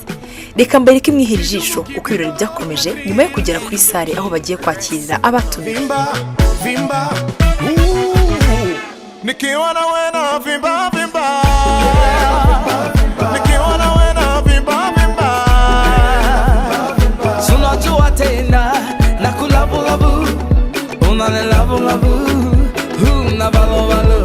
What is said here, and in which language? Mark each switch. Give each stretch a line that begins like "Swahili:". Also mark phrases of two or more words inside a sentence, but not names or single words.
Kinyarwanda: Reka mbereke imwihera ijisho uko ibirori byakomeje nyuma yo kugera kuri sale aho bagiye kwakirira abatumiwe.
Swahili: Nikiona wena vimba vimba, nikiona wena vimba vimba, sunajua tena na kulabu labu, unane labu labu, una balo balo,